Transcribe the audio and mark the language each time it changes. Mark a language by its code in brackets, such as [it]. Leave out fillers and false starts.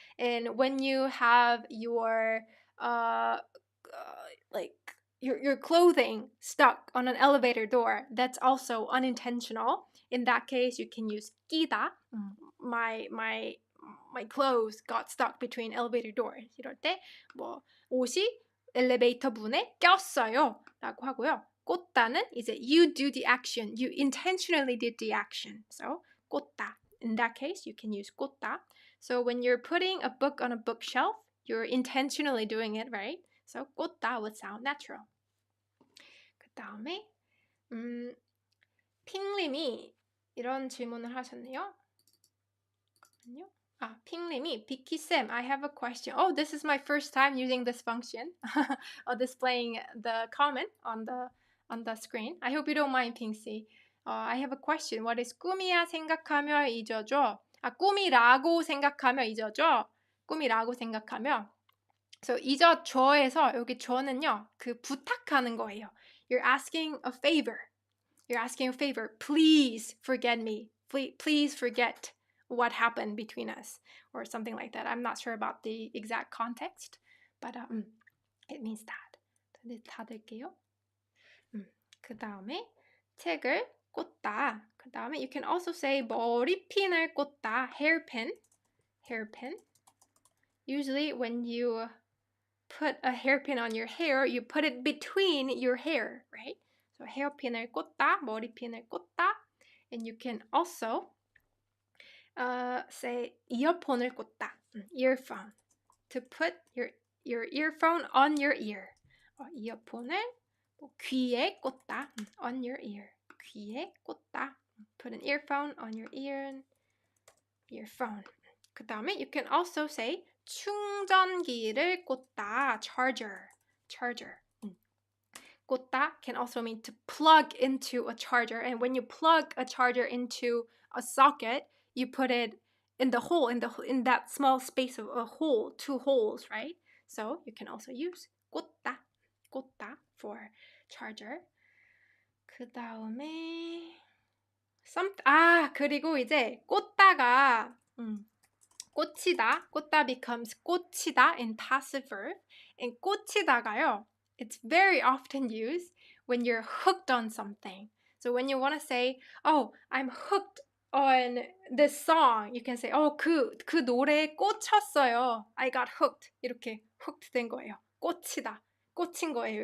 [en] And when you have your like your clothing stuck on an elevator door, that's also unintentional. In that case, you can use 끼다. My clothes got stuck between elevator doors. [ko] 이럴 때 뭐 옷이 엘리베이터 문에 꼈어요 라고 하고요. 꽂다는 이제 [en] you do the action. You intentionally did the action. So 꽂다. In that case, you can use 꽂다. So when you're putting a book on a bookshelf, you're intentionally doing it, right? So 꽂다 would sound natural. [ko] 그 다음에 핑님이 이런 질문을 하셨네요. 잠깐만요. [en] 핑님이 Vicky-쌤, I have a question. Oh, this is my first time using this function of displaying the comment on the screen. I hope you don't mind, 핑씨. I have a question. What is [ko] 꿈이야 생각하며 잊어줘? 꿈이라고 생각하며 잊어줘. 꿈이라고 생각하며. So 잊어줘에서 여기 줘는요, 그 부탁하는 거예요. [en] You're asking a favor. You're asking a favor. Please forget me. Please forget what happened between us, or something like that. I'm not sure about the exact context, but it means that. [ko] 다 될게요. 그 다음에 책을 꽂다. 그 다음에 [en] you can also say [ko] 머리핀을 꽂다. [en] hairpin. Usually when you put a hairpin on your hair, you put it between your hair, right? [ko] So hairpin을 꽂다, 머리핀을 꽂다. [en] And you can also say [ko] 이어폰을 꽂다, [en] earphone, to put your earphone on your ear. [ko] 이어폰을 귀에 꽂다, [en] on your ear. [ko] 귀에 꽂다. [en] Put an earphone on your earphone. [ko] 그 다음에 [en] you can also say [ko] 충전기를 꽂다, [en] charger. 꽂다 can also mean to plug into a charger. And when you plug a charger into a socket, you put it in the hole, in that small space of a hole, two holes, right? So you can also use 꽂다 for charger. [ko] 그 다음에 그리고 이제 꽂다가 꽂다 becomes 꽂히다 [en] in passive verb. And 꽂히다가요, it's very often used when you're hooked on something. So when you want to say, oh, I'm hooked on this song, you can say, [ko] 그 노래에 꽂혔어요. [en] I got hooked. [ko] 이렇게 [en] hooked [ko] 된 거예요. 꽂히다. 꽂힌 거예요.